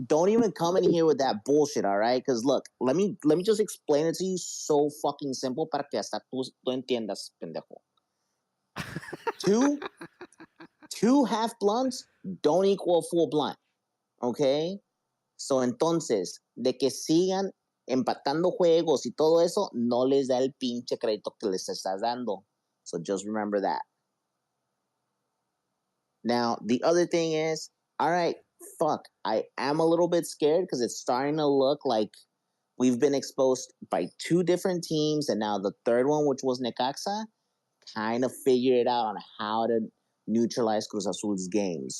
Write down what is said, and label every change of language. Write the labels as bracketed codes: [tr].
[en] Don't even come in here with that bullshit, all right? Because look, let me just explain it to you so fucking simple [es] para que hasta tú entiendas, pendejo. [en] two half blunts don't equal full blunt, okay? [es] So entonces, de que sigan empatando juegos y todo eso, no les da el pinche crédito que les estás dando. [en] So just remember that. Now, the other thing is, all right, fuck, I am a little bit scared because it's starting to look like we've been exposed by two different teams, and now the third one, which was Necaxa, kind of figured out on how to neutralize Cruz Azul's games.